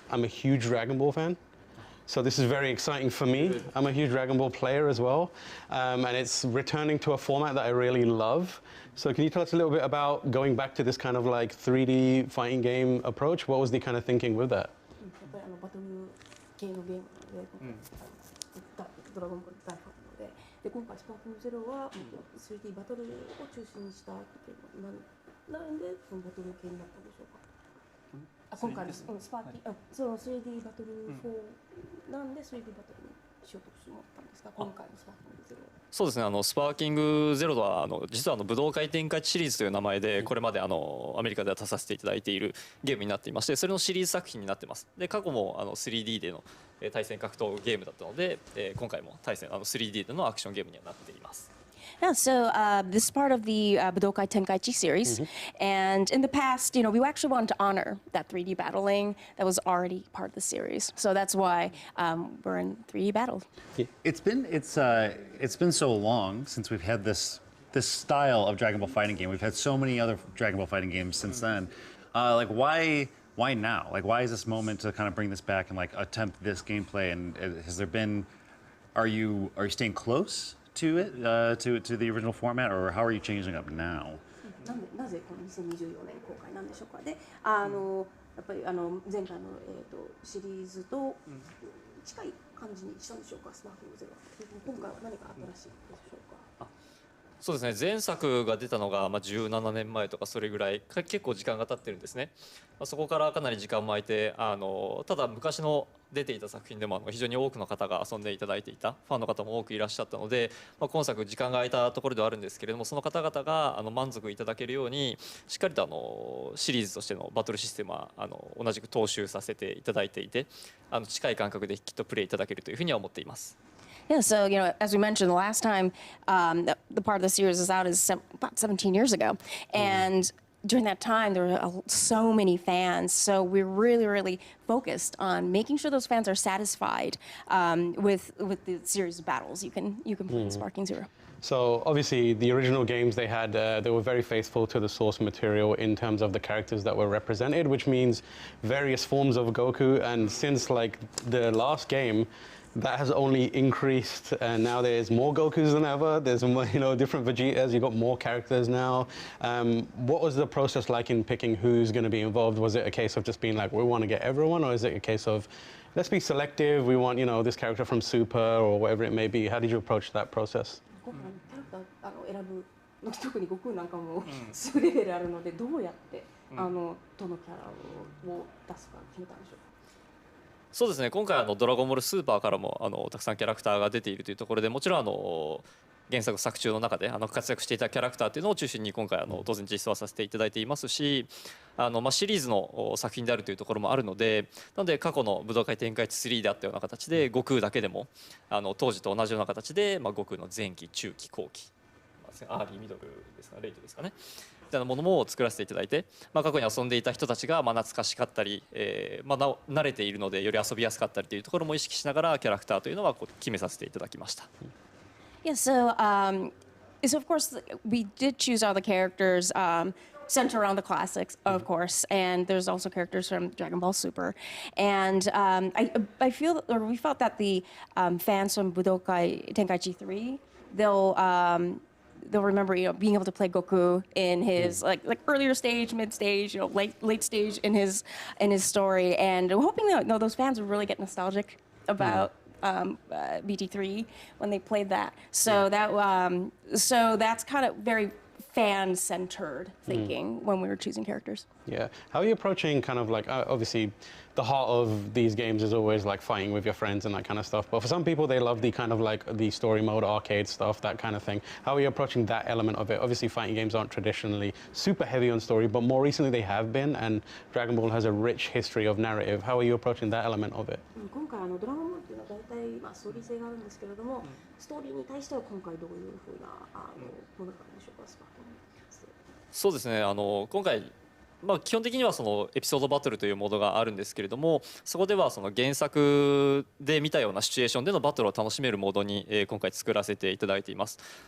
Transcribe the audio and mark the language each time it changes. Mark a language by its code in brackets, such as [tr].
[en] I'm a huge Dragon Ball fan, so this is very exciting for me. I'm a huge Dragon Ball player as well, and it's returning to a format that I really love. So can you tell us a little bit about going back to this kind of like 3D fighting game approach? What was the kind of thinking with that? [ja] バトル系のゲームなので、ドラゴンボール大ファンなので、今回スパーキングゼロは 3D バトルを中心にしたゲームなんでそのバトル系になったんでしょうか。今回のスパーキングその 3D バトル4なんで 3D バトルにしようと思ったんですか、今回のスパーキングゼロ。そうですね、スパーキングゼロは実は武道会展開地シリーズという名前でこれまでアメリカでは出させていただいているゲームになっていまして、それのシリーズ作品になってます。で過去も3D での対戦格闘ゲームだったので、今回も3D でのアクションゲームにはなっています。 [en] Yeah, so this is part of the Budokai Tenkaichi series, and in the past, we actually wanted to honor that 3D battling that was already part of the series. So that's why we're in 3D battle. It's been so long since we've had this style of Dragon Ball fighting game. We've had so many other Dragon Ball fighting games since then. Like why now? Like why is this moment to kind of bring this back and like attempt this gameplay? And has there been? Are you staying close to it, to the original format, or how are you changing up now? [ja] なぜこの2024年公開なんでしょうか。で、やっぱり前回のシリーズと近い感じにしたんでしょうか、スパーキングゼロは。今回は何か新しいでしょうか。そうですね、前作が出たのが17年前とかそれぐらい結構時間が経ってるんですね。そこからかなり時間も空いてただ昔の出ていた作品でも非常に多くの方が遊んでいただいていたファンの方も多くいらっしゃったので、今作時間が空いたところではあるんですけれども、その方々が満足いただけるようにしっかりとシリーズとしてのバトルシステムは同じく踏襲させていただいていて、近い感覚できっとプレイいただけるというふうには思っています。 [en] Yeah, so as we mentioned the last time, the part of the series is out is about 17 years ago, and during that time there were so many fans. So we're really focused on making sure those fans are satisfied with the series of battles you can play in Sparking Zero. So obviously the original games they had, they were very faithful to the source material in terms of the characters that were represented, which means various forms of Goku. And since like the last game, that has only increased, and now there's more Gokus than ever. There's more, different Vegetas. You've got more characters now. What was the process like in picking who's going to be involved? Was it a case of just being like, we want to get everyone, or is it a case of let's be selective? We want this character from Super or whatever it may be. How did you approach that process? [ja] 選ぶ特に悟空なんかも数レベルあるので、どうやってどのキャラを出すか決めたんでしょうか。そうですね、今回ドラゴンボールスーパーからもたくさんキャラクターが出ているというところで、もちろん原作作中の中で活躍していたキャラクターというのを中心に今回当然実装はさせていただいていますし、シリーズの作品であるというところもあるので、なので過去の武道会展開地3であったような形で悟空だけでも当時と同じような形で悟空の前期中期後期アーリーミドルですかレイトですかねみたいなものも作らせていただいて、過去に遊んでいた人たちが懐かしかったり、慣れているのでより遊びやすかったりというところも意識しながらキャラクターというのは決めさせていただきました。 [en] Yeah, so of course we did choose all the characters centered around the classics, of course, and there's also characters from Dragon Ball Super, and we felt that the fans from Budokai Tenkaichi 3 they'll remember being able to play Goku in his like earlier stage, mid stage, late stage in his story, and we're hoping that those fans will really get nostalgic about BT3 when they played that. So that's kind of very fan-centered thinking when we were choosing characters. Yeah. How are you approaching kind of like, obviously the heart of these games is always like fighting with your friends and that kind of stuff, but for some people they love the kind of like the story mode, arcade stuff, that kind of thing. How are you approaching that element of it? Obviously fighting games aren't traditionally super heavy on story, but more recently they have been, and Dragon Ball has a rich history of narrative. How are you approaching that element of it? [ja] 今回ドラゴンボールっていうのは大体ストーリー性があるんですけれども、ストーリーに対しては今回どういうふうなものなんでしょうか、スパークの。そうですね、今回基本的にはそのエピソードバトルというモードがあるんですけれども、そこではその原作で見たようなシチュエーションでのバトルを楽しめるモードに今回作らせていただいています。